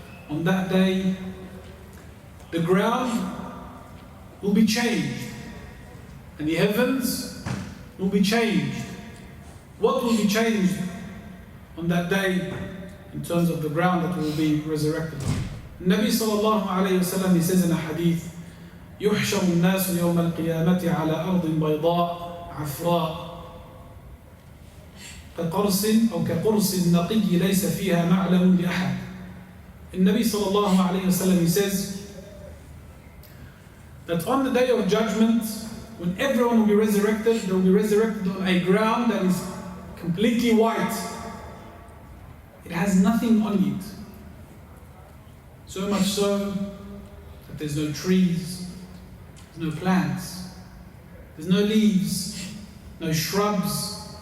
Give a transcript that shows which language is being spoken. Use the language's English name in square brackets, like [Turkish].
[English] On that day, the ground will be changed and the heavens will be changed. What will be changed on that day in terms of the ground that will be resurrected on? Nabi sallallahu alayhi wa sallam, he says in a hadith, [Arabic] يُحْشَرُ النَّاسُ يَوْمَ الْقِيَامَةِ عَلَى أَرْضٍ بَيْضَاء عَفْرَاء كقرص أو كقرص النقي ليس فيها معلم لأحد. [English] Nabi sallallahu alayhi wa sallam, he says that on the day of judgment, when everyone will be resurrected, they will be resurrected on a ground that is completely white. It has nothing on it. So much so that there's no trees, there's no plants, there's no leaves, no shrubs.